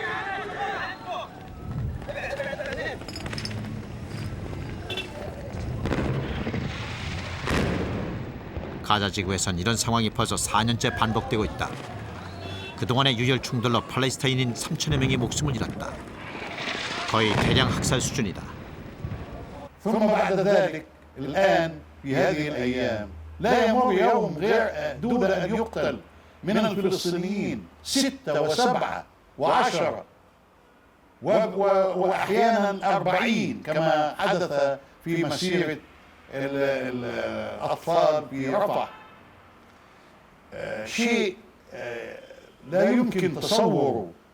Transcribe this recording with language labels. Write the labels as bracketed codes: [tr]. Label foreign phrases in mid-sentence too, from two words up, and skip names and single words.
[ko] 가자 지구에선 이런 상황이 벌써 4년째 반복되고 있다. 그동안의 유혈 충돌로 팔레스타인인 3천여 명이 목숨을 잃었다. 거의 대량 학살 수준이다. [ar] ثم بعد ذلك الآن في هذه الأيام لا يمر يوم غير دون أن يقتل من الفلسطينيين 6 و7 و10 وأحيانا 40 كما حدث في مسيرة الأطفال برفح شيء لا يمكن تصوره